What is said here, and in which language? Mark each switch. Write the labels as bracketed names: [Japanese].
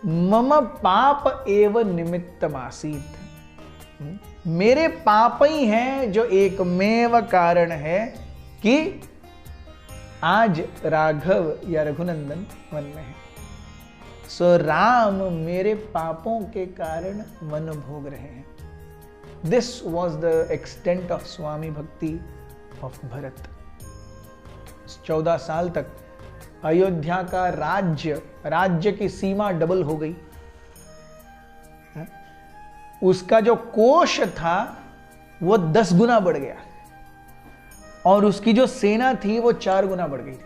[Sanskrit] मम पाप एव निमित्तमासीत्. [Hindi] मेरे पाप ही हैं जो एकमेव कारण है कि आज राघव या रघुनंदन वन में है. सो राम मेरे पापों के कारण वन भोग रहे हैं. [English] This was the extent of swami bhakti of Bharat. [Hindi] 14 साल तक अयोध्या का राज्य की सीमा डबल हो गई. उसका जो कोष था वो 10 गुना बढ़ गया, और उसकी जो सेना थी वो 4 गुना बढ़ गई.